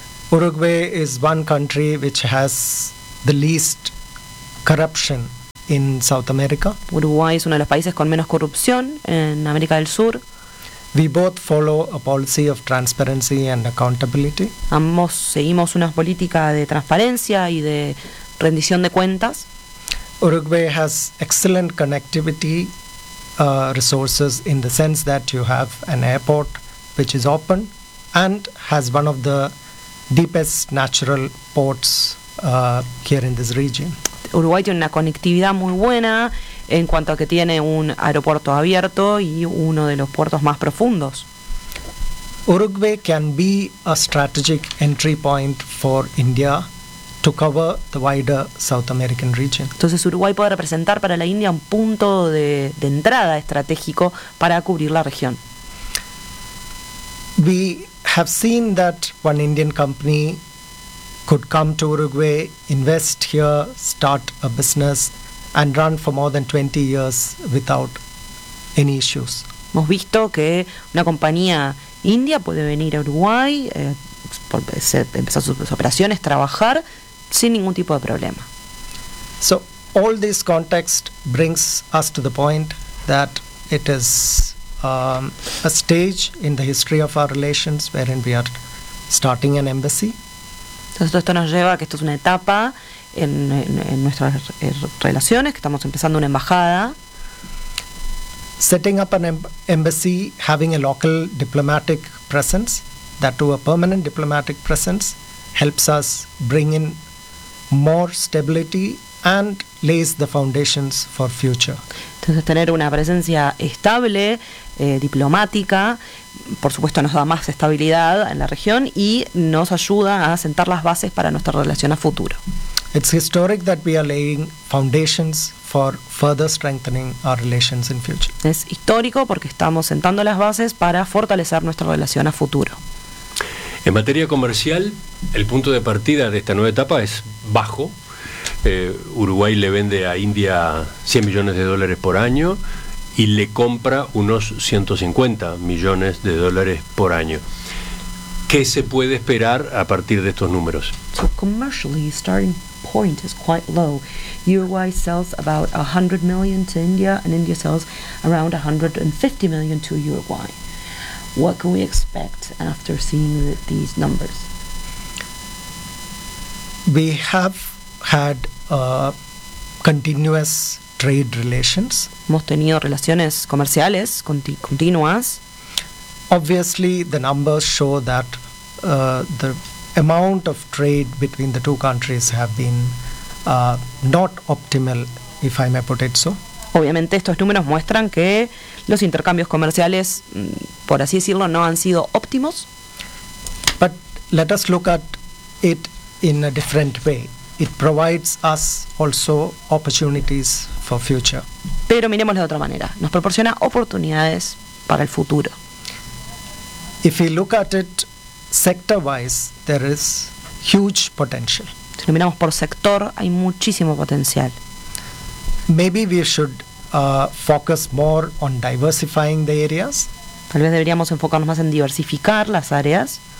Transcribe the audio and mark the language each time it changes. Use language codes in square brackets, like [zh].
[en] Uruguay is one country which has the least corruption in South America. [es] Uruguay es uno de los países con menos corrupción en América del Sur. [en] We both follow a policy of transparency and accountability. [es] Ambos seguimos una política de transparencia y de rendición de cuentas. [en] Uruguay has excellent connectivity resources in the sense that you have an airport which is open and has one of the deepest natural ports here in this region. [es] Uruguay tiene una conectividad muy buena en cuanto a que tiene un aeropuerto abierto y uno de los puertos más profundos. [en] Uruguay can be a strategic entry point for India to cover the wider South American region. [es] Entonces Uruguay puede representar para la India un punto de entrada estratégico para cubrir la región. [en] We have seen that one Indian company could come to Uruguay, invest here, start a business and run for more than 20 years without any issues. [es] Hemos visto que una compañía india puede venir a Uruguay, empezar sus operaciones, trabajar sin ningún tipo de problema. [en] So all this context brings us to the point that it is a stage in the history of our relations wherein we are starting an embassy. [es] Entonces esto nos lleva a que esto es una etapa en nuestras relaciones, que estamos empezando una embajada. [en] Setting up an embassy, having a local diplomatic presence, that to a permanent diplomatic presence, helps us bring in more stability and lays the foundations for future. [es] Entonces tener una presencia estable, diplomática, por supuesto nos da más estabilidad en la región y nos ayuda a sentar las bases para nuestra relación a futuro. [en] It's historic that we are laying foundations for further strengthening our relations in future. [es] Es histórico porque estamos sentando las bases para fortalecer nuestra relación a futuro. En materia comercial, el punto de partida de esta nueva etapa es bajo. Uruguay le vende a India 100 millones de dólares por año y le compra unos 150 millones de dólares por año. ¿Qué se puede esperar a partir de estos números? [en] So commercially, starting point is quite low. Uruguay sells about 100 million to India and India sells around 150 million to Uruguay. What can we expect after seeing these numbers? We have had continuous trade relations. [es] Hemos tenido relaciones comerciales continuas. [en] Obviously, the numbers show that the amount of trade between the two countries have been not optimal, if I may put it so. [es] Obviamente, estos números muestran que los intercambios comerciales, por así decirlo, no han sido óptimos. [en] But let us look at it in a different way. It provides us also opportunities for future. [es] Pero miremoslo de otra manera. Nos proporciona oportunidades para el futuro. [en] If we look at it sector-wise, there is huge potential. [es] Si lo miramos por sector, hay muchísimo potencial. [en] Maybe we should focus more on diversifying the areas. [es] Tal vez deberíamos enfocarnos más en diversificar las áreas.